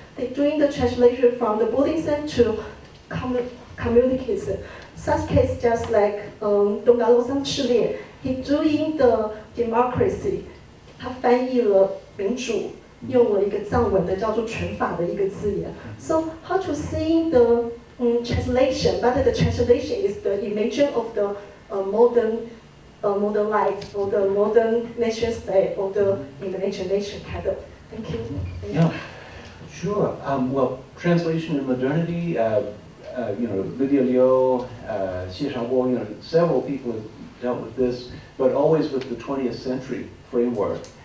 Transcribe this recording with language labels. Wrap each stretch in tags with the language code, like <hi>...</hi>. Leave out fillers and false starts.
<en>They're doing the translation from the Buddhism to communities. Such case just like 东嘎洛桑赤烈, he doing the democracy,</en> <zh>他翻译了民主，用了一个藏文的叫做权法的一个字眼。</zh> <en>So how to see the translation? But the translation is the image of the modern life or the modern nation state or the imagination kind of. Thank you. Yeah, sure. Well, translation in modernity. Lydia Liu, Xie Shaobo, several people have dealt with this, but always with the 20th century framework.</en>